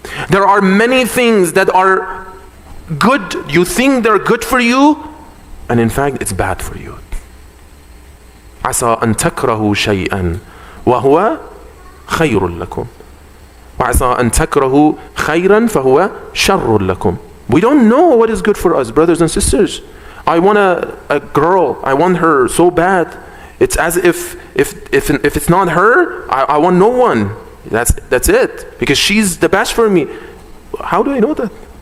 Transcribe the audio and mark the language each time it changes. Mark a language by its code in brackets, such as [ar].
[en] There are many things that are good, you think they're good for you, and in fact it's bad for you. [ar] عسى أن تكرهوا شيئا وهو خير لكم وعسى أن تكرهوا خيرا فهو شر لكم. [en] We don't know what is good for us, brothers and sisters. I want a girl, I want her so bad. It's as if it's not her, I want no one. That's it, because she's the best for me. How do I know that?